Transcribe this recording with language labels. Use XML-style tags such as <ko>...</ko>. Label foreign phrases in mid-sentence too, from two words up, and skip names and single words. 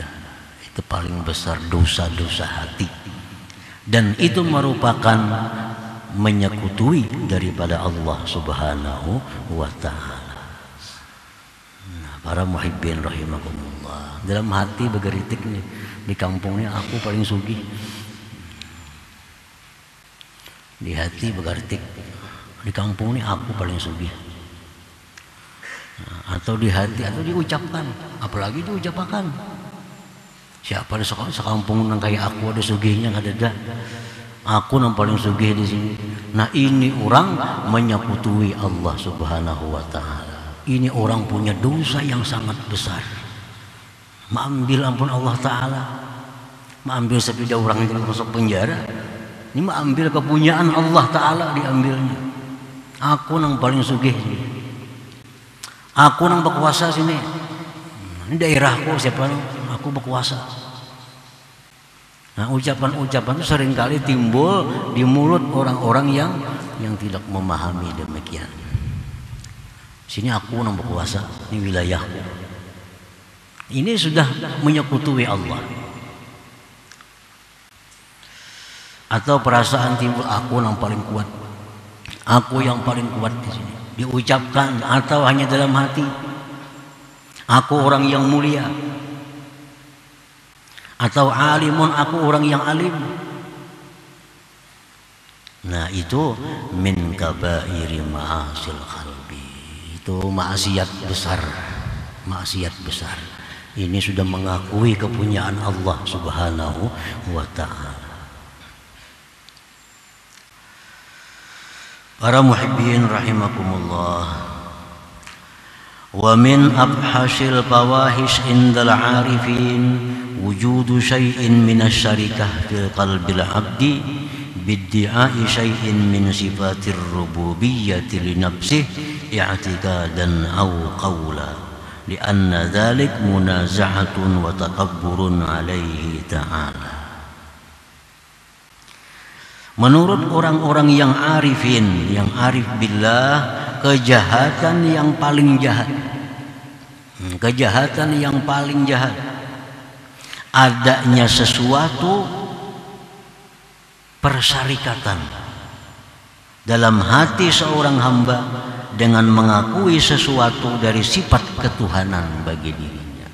<id>Itu paling besar dosa-dosa hati, dan itu merupakan menyekutui daripada Allah</id> <ar>سبحانه وتعالى.</ar> <id>Nah, para</id> <ar>محبين رحمكم الله,</ar> <id>dalam hati bergeritik nih, di kampungnya aku paling sugih. Di hati bergeritik, di kampung ini aku paling sugih. Nah, atau di hati, atau diucapkan, apalagi diucapkan.</id> <bjn>Siapa di sekampung nang kayak aku ada sugihnya, nggak ada. Aku nang paling sugih di sini.</bjn> <id>Nah, ini orang menyekutui Allah</id> <ar>سبحانه وتعالى.</ar> <id>Ini orang punya dosa yang sangat besar. Mengambil ampun Allah Ta'ala, mengambil sepeda orang yang masuk penjara. Ini mengambil kepunyaan Allah Ta'ala, diambilnya.</id> <bjn>Aku nang paling sugih sini. Aku nang berkuasa sini. Ini daerahku, siapa nang?</bjn> <id>Aku berkuasa. Nah, ucapan-ucapan itu seringkali timbul di mulut orang-orang yang tidak memahami demikian. Sini aku yang berkuasa, ini wilayahku. Ini sudah menyekutui Allah. Atau perasaan timbul, aku yang paling kuat, aku yang paling kuat di sini. Diucapkan atau hanya dalam hati. Aku orang yang mulia. Atau alimun, aku orang yang alim. Nah, itu</id> <ar>من كبائر معاصي القلب.</ar> <id>Itu maksiat besar. Maksiat besar. Ini sudah mengakui kepunyaan Allah</id> <ar>سبحانه وتعالى. Para محبين رحمكم الله. ومن أخبث الفواحش عند العارفين وجود شيء من الشركة في قلب العبد بادعاء شيء من صفات الربوبية لنفسه اعتقادا أو قولا لأن ذلك منازعة وتكبر عليه تعالى.</ar> <id>Menurut orang-orang yang arifin, yang</id> <ar>عارف بالله,</ar> <id>kejahatan yang paling jahat, kejahatan yang paling jahat, adanya sesuatu persyarikatan dalam hati seorang hamba dengan mengakui sesuatu dari sifat ketuhanan bagi dirinya.</id>